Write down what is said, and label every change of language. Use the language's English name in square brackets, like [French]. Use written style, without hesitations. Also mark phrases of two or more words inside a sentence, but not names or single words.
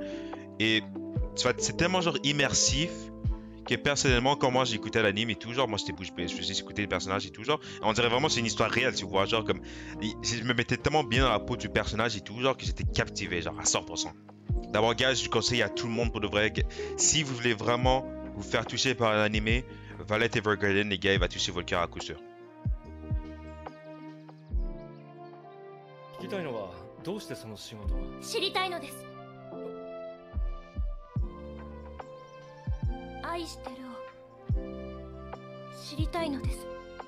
[French] Et c'est tellement genre immersif que personnellement, quand moi j'écoutais l'anime et tout, genre, moi j'étais bouche bée, je faisais écouter les personnages et tout, genre, on dirait vraiment que c'est une histoire réelle, tu vois, genre, comme, je me mettais tellement bien dans la peau du personnage et tout, genre, que j'étais captivé, genre, à 100%. D'abord, gars, je conseille à tout le monde pour de vrai, si vous voulez vraiment vous faire toucher par l'anime, Violet Evergarden, les gars, il va toucher votre cœur à coup sûr. [Japanese] 聞きたいのはどうしてその仕事を。知りたいのです。愛してるを知りたいのです。